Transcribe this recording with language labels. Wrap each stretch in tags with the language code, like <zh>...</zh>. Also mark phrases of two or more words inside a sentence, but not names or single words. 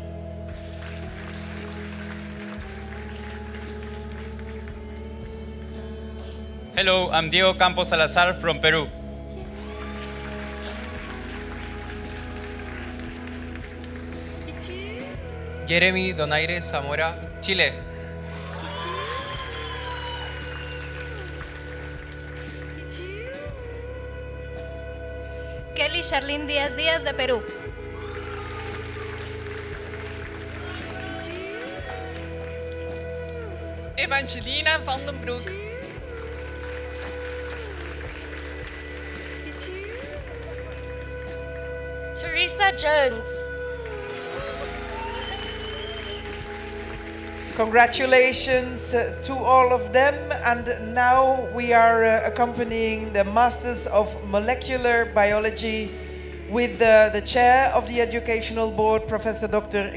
<en>Hello, I'm Diego Campos Salazar from Peru. Jeremy Donaire Zamora, Chile. Kelly Charlene Díaz Díaz de Perú. Evangelina van den Broek. Teresa Jones. Congratulations to all of them. And now we are accompanying the Masters of Molecular Biology with the Chair of the Educational Board, Professor Dr.</en>